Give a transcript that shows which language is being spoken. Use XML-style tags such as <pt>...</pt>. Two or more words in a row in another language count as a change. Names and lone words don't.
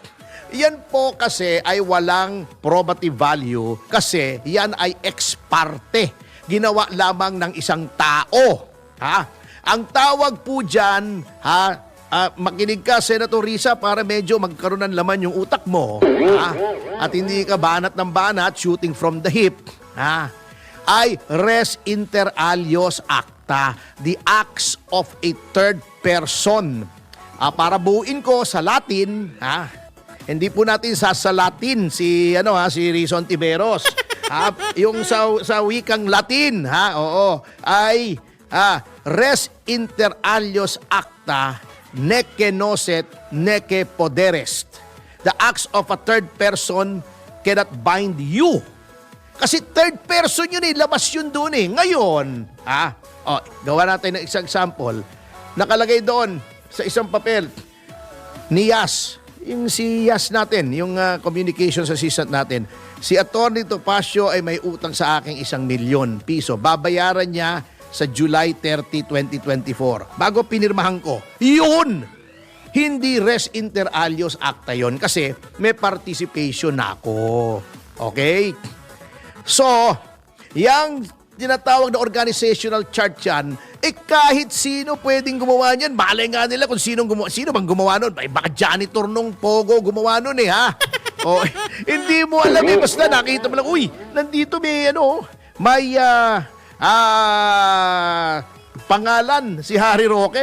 <tl>Yan po kasi ay walang</tl> <en>probative value</en> <tl>kasi yan ay</tl> <la>ex parte.</la> <tl>Ginawa lamang ng isang tao. Ang tawag po dyan, makinig ka, Senator Risa, para medyo magkaroon ng laman yung utak mo. At hindi ka banat ng banat,</tl> <en>shooting from the hip.</en> <la>Ay res inter alios acta,</la> <en>the acts of a third person.</en> <tl>Para buuin ko sa Latin, hindi po natin sasalatin si Rizzo Ontiveros. Yung sa wikang Latin, ay</tl> <la>res inter alios acta, nece nocet, nece poderest.</la> <en>The acts of a third person cannot bind you.</en> <tl>Kasi</tl> <en>third person</en> <tl>yun labas yun doon Ngayon, gawa natin ng isang example. Nakalagay doon sa isang papel ni Yas, yung si Yas natin, yung</tl> <en>communications assistant</en> <tl>natin. Si Attorney Topacio ay may utang sa aking 1 milyon piso. Babayaran niya sa July 30, 2024. Bago pinirmahan ko, yun! Hindi</tl> <la>res inter alios acta</la> <tl>yun kasi may participation na ako. Okay? So, yung tinatawag na</tl> <en>organizational chart</en> <tl>yan, kahit sino pwedeng gumawa niyan. Malay nga nila kung sino bang gumawa nun. Baka janitor nung Pogo gumawa nun hindi mo alam basta nakita mo lang, nandito may pangalan si Harry Roque.</tl>